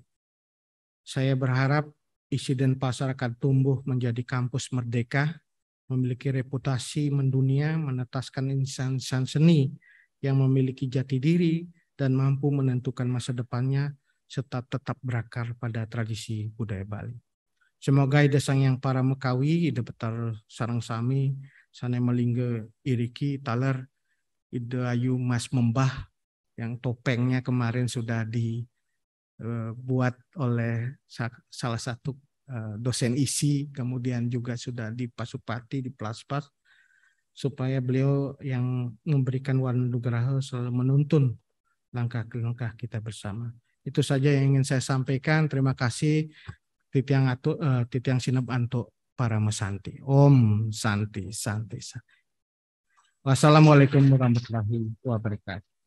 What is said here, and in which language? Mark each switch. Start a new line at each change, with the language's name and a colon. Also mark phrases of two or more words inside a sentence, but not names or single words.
Indonesian: Saya berharap ISI Denpasar akan tumbuh menjadi kampus merdeka, memiliki reputasi mendunia, menetaskan insan-insan seni yang memiliki jati diri dan mampu menentukan masa depannya, serta tetap berakar pada tradisi budaya Bali.
Balinese: Semoga ide sang yang para Mekawi, ide betar sarang sami, sana melingga iriki, taler, ide ayu mas membah,
Indonesian: yang topengnya kemarin sudah dibuat oleh salah satu dosen ISI, kemudian juga sudah di Pasupati, di Plaspas, supaya beliau yang memberikan warna nugraha selalu menuntun langkah-langkah kita bersama. Itu saja yang ingin saya sampaikan. Terima kasih.
Balinese: Titiang sinep antuk para mesanti. Om Santi Santi.
Arabic: Wassalamualaikum warahmatullahi wabarakatuh.